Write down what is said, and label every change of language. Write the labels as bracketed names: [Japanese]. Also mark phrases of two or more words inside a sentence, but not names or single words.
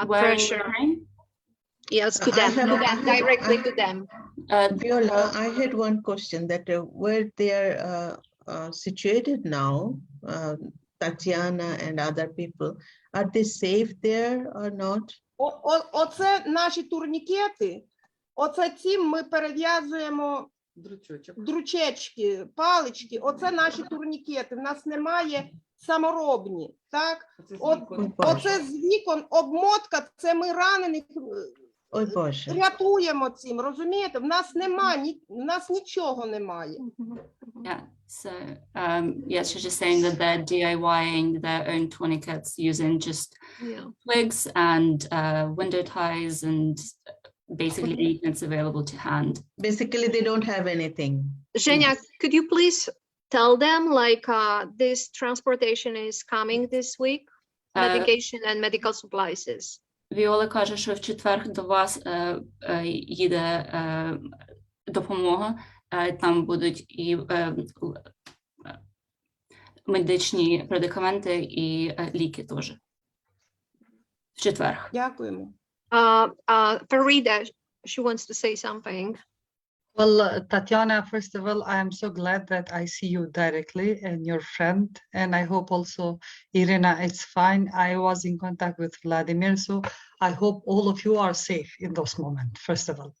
[English] Where in pressure. Ukraine? Yes, to I them, have to a- them, directly I- to them. Viola, I had one question that where they are situated now, Tatiana and other people, are they safe there or not? [Ukrainian] Оце наші турнікети, оце цим ми перев'язуємо Дручочок. дручечки, палички, оце наші турнікети. В нас немає саморобні, так? Оце з вікон обмотка, це ми ранених Ой, Боже. рятуємо цим, розумієте? В нас в нас нічого немає. [English] Yeah, so yeah, she's just saying that they're DIYing their own tourniquets using just Yeah. twigs and window ties and basically anything that's available to hand. Basically, they don't have anything. Zhenya, could you please tell them like this transportation is coming this week? Medication and medical supplies is. [Ukrainian] Віола каже, що в четвер до вас їде допомога, там будуть і медичні медикаменти і ліки теж. В четвер. Дякуємо. [English] Farida, she wants to say something. Well, Tatiana, first of all, I am so glad that I see you directly and your friend, and I hope also, Irina, it's fine. I was in contact with Vladimir, so I hope all of you are safe in those moments, first of all.